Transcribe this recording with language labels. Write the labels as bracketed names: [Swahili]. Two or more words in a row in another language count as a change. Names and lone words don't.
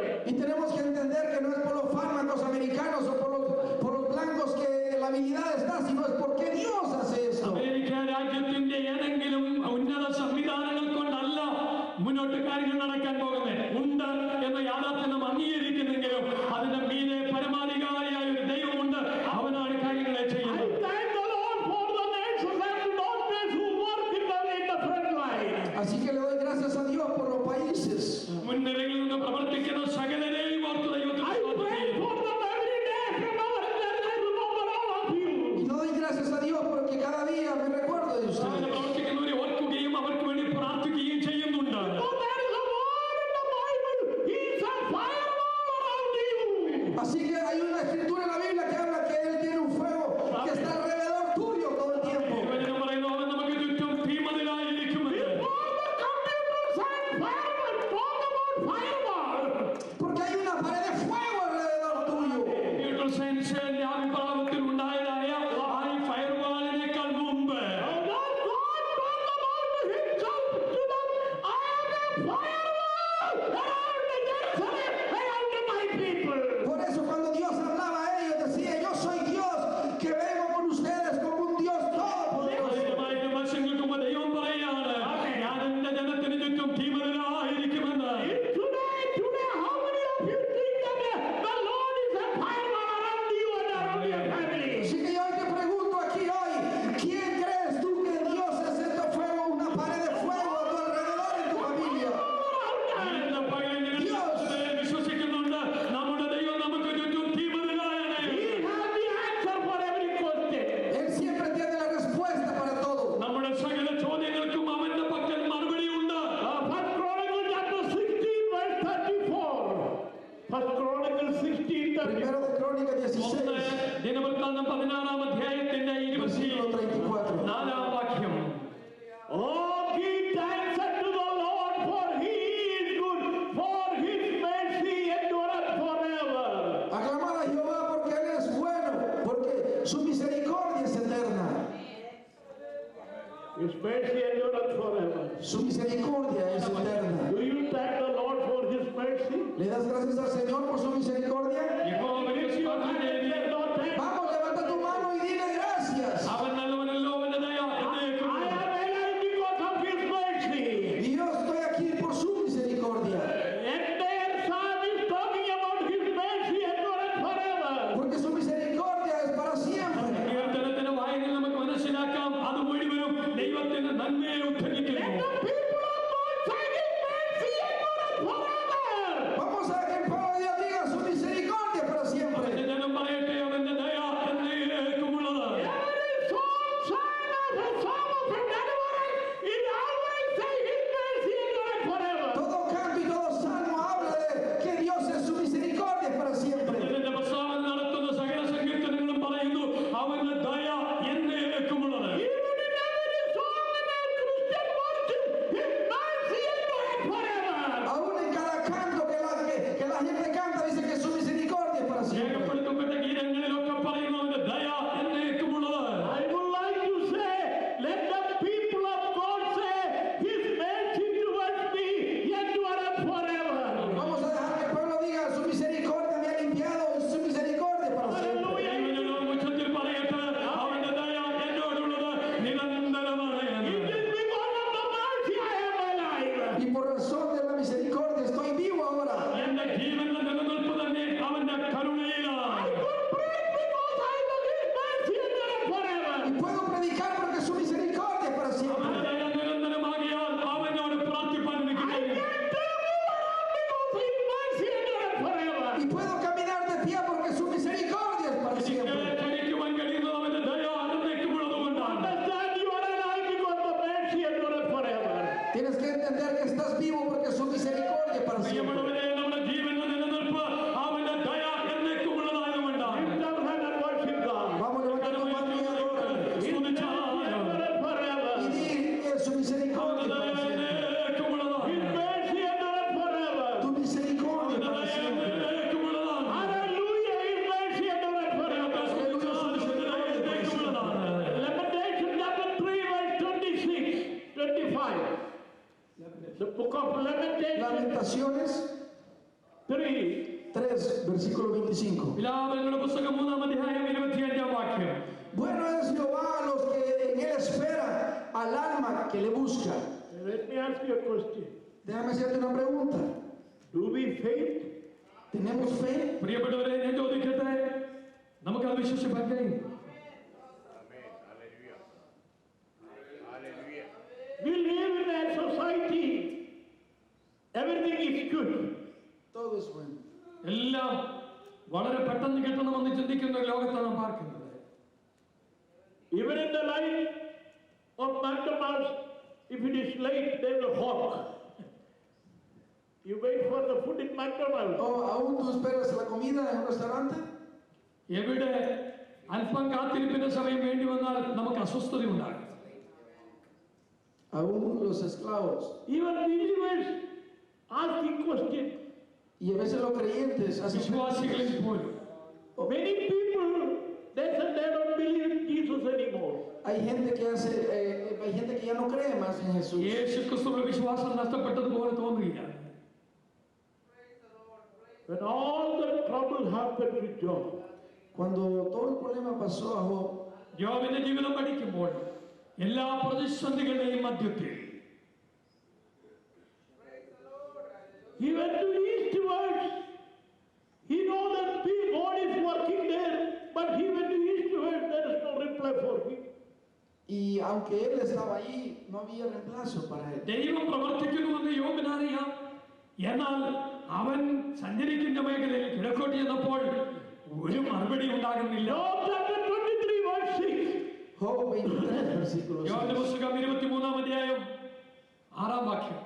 [Spanish] Y tenemos que entender que no es por los fármacos americanos o por los blancos que la habilidad está, sino es porque Dios hace esto. [Malayalam] അമേരിക്ക രാജ്യത്തിന്റെ ഏതെങ്കിലും ഉന്നത സംവിധാനങ്ങൾ കൊണ്ടല്ല മുന്നോട്ട് കാര്യങ്ങൾ നടക്കാൻ പോകുന്നത്. ഉണ്ട് എന്ന യാഥാർത്ഥ്യം അംഗീകരിക്കുന്നെങ്കിലും അതിന്റെ മീതെ പരമാധികാരിയായ ഒരു ദൈവമുണ്ട്. അവനാണ് കാര്യങ്ങളെ [English] I [Malayalam] ചെയ്യുന്നത്. [English] thank the Lord for the nurses and doctors who work in the front line. [Spanish] Así que le doy gracias a Dios por los países. [Malayalam] മുൻനിരയിൽ നിന്ന് പ്രവർത്തിക്കുന്ന സകലരെയും ഓർത്ത് ദൈവത്തിന് [English] I [Malayalam] സ്തോത്രം [English] pray [Malayalam] ചെയ്യുന്നു. [English] for them every day. I remember all of you. [Spanish] Y le doy gracias a Dios porque cada día me recuerdo de [Malayalam] അങ്ങനെ [Spanish] ustedes. [Malayalam] പ്രവർത്തിക്കുന്നവരെ ഓർക്കുകയും അവർക്ക് വേണ്ടി പ്രാർത്ഥിക്കുകയും ചെയ്യുന്നുണ്ട്. [English] So there is a word in the Bible. He's a firewall around you. [Spanish] Así que hay una escritura en la Biblia que habla que Él tiene un fuego que está alrededor tuyo todo el tiempo. [Malayalam] തിരുവചനം പറയുന്നു, അവൻ നമുക്ക് ചുറ്റും തീമതിലായിരിക്കുമെന്ന്. [English] All the computers and firemen talk about firewall. [Spanish] Porque hay una pared de fuego alrededor tuyo. [Malayalam] കമ്പ്യൂട്ടർ സയൻസിന്റെ ആവിർഭാവത്തിൽ ഉണ്ടായതായ ആ ഈ ഫയർവാളിനേക്കാൾ മുമ്പ് [English] God talked about himself to them. I am a firewall around the Jerusalem, around my people. [Spanish] Por eso cuando Dios hablaba a ellos decía, yo soy Dios que vengo con ustedes como un Dios todopoderoso. [Malayalam] ആയിരമായിരം വർഷങ്ങൾക്ക് മുമ്പ് ദൈവം പറയാണ്, ഞാൻ എന്റെ ജനത്തിന് ചുറ്റും തീമതിലായിരിക്കുമെന്ന്. [English] Today, how many of you think that the Lord is a firewall around you and around your family? [Spanish] Así que yo te pregunto aquí hoy, ¿quién crees tú que Dios es este fuego, una pared de fuego a tu alrededor en tu familia? [Malayalam] ഇന്ന് പകൽ ഞാൻ വിശ്വസിക്കുന്നുണ്ട്, നമ്മുടെ ദൈവം നമുക്ക് ചുറ്റും തീമതിലായാണ്. [English] He has the answer for every question. [Spanish] Él siempre tiene la respuesta para todo. [Malayalam] നമ്മുടെ സകല ചോദ്യങ്ങൾക്കും അവന്റെ പക്കൽ മറുപടിയുണ്ട്. [English] First Chronicles chapter 16 verse 34. First Chronicles 16 34. [Spanish] Primero de Crónica 16, [Malayalam] ദിനവൃത്താന്തം 16-ാം അധ്യായത്തിന്റെ [Spanish] versículo 34. [Malayalam] 24-ാം വാക്യം. [English] Oh, give thanks unto the Lord, for he is good, for his mercy endureth forever. [Spanish] Aclamad a Jehová porque Él es bueno, porque su misericordia es eterna. [English] His mercy endureth forever. [Spanish] Su misericordia es eterna. [English] Do you thank the Lord for his mercy? [Spanish] ¿Le das gracias al Señor por su misericordia? [Malayalam] യഹോവയ്ക്ക് സ്തോത്രം ചെയ്യുവിൻ. [English] Lord, thank you. [Spanish] Vamos, levanta tu mano y dile gracias. [Malayalam] അവൻ നല്ലവനല്ലോ, അവന്റെ ദയ എന്നേക്കും [English] I am alive because of his mercy. [Spanish] Y yo estoy aquí por su misericordia. [English] Entire psalm is talking about his mercy endureth forever. [Spanish] Porque su misericordia es para siempre. [Malayalam] കീർത്തനത്തിന്റെ വായനയിൽ നമുക്ക് മനസ്സിലാക്കാം, അത് മുഴുവനും ദൈവത്തിന്റെ നന്മയെ ഉദ്ധരിക്കുന്നു. [English] The people of God say his mercy endureth forever. [Spanish] Vamos a que el pueblo de Dios diga su misericordia para siempre. [Malayalam] അവന്റെ ജനം പറയട്ടെ, അവന്റെ ദയ എന്നേക്കുമുള്ളത്. [English] Every song of a deliverance, it always say his mercy endureth forever. [Spanish] Todo canto y todo salmo habla de que Dios es su misericordia para siempre. [Malayalam] ഇതിന്റെ പ്രസ്താവന നടത്തുന്ന സകല സങ്കീർത്തനങ്ങളും പറയുന്നു, അവന്റെ ദയ എന്നേക്കുമുള്ളത്. [English] Even in every song in a Christian worship, his mercy endureth forever. [Spanish] Aún en cada canto que la gente canta dice que su misericordia es para siempre. [Malayalam] രേഖപ്പെടുത്തപ്പെട്ട ഗീതങ്ങളിലൊക്കെ പറയുന്നു, അവന്റെ ദയ എന്നേക്കുമുള്ളത്. [English] I would like to say, let the people of God say, his mercy towards me endureth forever. [Spanish] Vamos a dejar que el pueblo diga su misericordia me ha limpiado y su misericordia para siempre. [Malayalam] ദൈവജനം ഉച്ചത്തിൽ പറയട്ടെ, അവന്റെ ദയ എന്നോടുള്ളത് നിരന്തരമാണ് എന്ന്. [English] It is because of the mercy I am alive. [Spanish] Y por razón de la misericordia misericordia estoy vivo ahora. [Malayalam] എന്റെ ജീവന്റെ നിലനിൽപ്പ് തന്നെ അവന്റെ കരുണയിലാണ്. [Spanish] Y puedo predicar porque su misericordia es para siempre. [Malayalam] അവന്റെ ദയ നിരന്തരമാകിയാൽ അവനോട് പ്രാർത്ഥിപ്പാൻ എനിക്ക് കഴിയും. [Spanish] Y puedo caminar de pie porque su misericordia es para siempre. [Malayalam] ചലിക്കുവാൻ കഴിയുന്നത് അവന്റെ ദയ എന്നേക്കുമുള്ളതുകൊണ്ടാണ്. [Spanish] Tienes que entender que estás vivo porque su misericordia es para siempre. [Malayalam] പ്രിയമുള്ളവരെ, നമ്മുടെ ജീവന്റെ നിലനിൽപ്പ് അവന്റെ ദയ എന്നേക്കുമുള്ളതായതുകൊണ്ടാണ്. [Spanish] Vamos a levantar tu mano y adórale. Y di que su misericordia es para siempre. Tu misericordia es para siempre. [English] The book of Lamentations [Spanish] Lamentaciones 3. 3, versículo 25. [Malayalam] വിലാപങ്ങളുടെ പുസ്തകം 3-ാം അധ്യായം 25-ാം വാക്യം. [Spanish] Bueno es Jehová a los que en él esperan, al alma que le busca. [English] Let me ask you a question. [Spanish] Déjame hacerte una pregunta. [English] Do we faith? [Spanish] ¿Tenemos fe? [Malayalam] പ്രിയപ്പെട്ടവരെ, ഞാൻ ചോദിക്കട്ടെ, നമുക്കത് വിശ്വസിക്കാൻ കഴിയും? [English] We live in a society. Everything is good. [Spanish] Todo es bueno. [Malayalam] എല്ലാം വളരെ പെട്ടെന്ന് കിട്ടണമെന്ന് ചിന്തിക്കുന്ന ഒരു ലോകത്താണ് നാം പാർക്കുന്നത്. [English] Even in the line of McDonald's, if it is late, they will hawk. You wait for the food in McDonald's. [Spanish] ¿O aún tú esperas la comida en un restaurante? [Malayalam] എവിടെ അല്പം കാത്തിരിപ്പിന്റെ സമയം വേണ്ടി വന്നാൽ നമുക്ക് അസ്വസ്ഥത ഉണ്ടാകും. [Spanish] Aún los esclavos. [English] Even believers asking questions. [Spanish] Y a veces los creyentes hacen [Malayalam] വിശ്വാസികളിൽ പോലും [English] Many people, they said they don't believe in Jesus anymore. [Spanish] hay gente que ya no cree más en Jesús. [Malayalam] യേശു ക്രിസ്തുവിന്റെ വിശ്വാസം നഷ്ടപ്പെട്ടതുപോലെ തോന്നുകയില്ല. [English] When all the trouble happened with Job, [Spanish] Cuando todo el problema pasó a Job, [Malayalam] യോബിന്റെ ജീവിതം പഠിക്കുമ്പോൾ എല്ലാ പ്രതിസന്ധികളുടെയും മധ്യത്തിൽ [English] he went to the eastwards. He know that God is working there, but he went to the eastwards. There is no reply for him. [Spanish] y aunque él estaba allí, no había reemplazo para él. [Malayalam] ദൈവം പ്രവർത്തിക്കുന്നുവെന്ന് യോബിനറിയാം. എന്നാൽ അവൻ സഞ്ചരിക്കുന്ന മേഖലയിൽ കിഴക്കോട്ട് ചെന്നപ്പോൾ ഒരു മറുപടി ഉണ്ടാകുന്നില്ല. [English] Job chapter 23 verse 6. [Spanish] Job 23, versículo 6. [Malayalam] യോബിന്റെ പുസ്തകം 23-ാം അധ്യായം 6-ാം വാക്യം.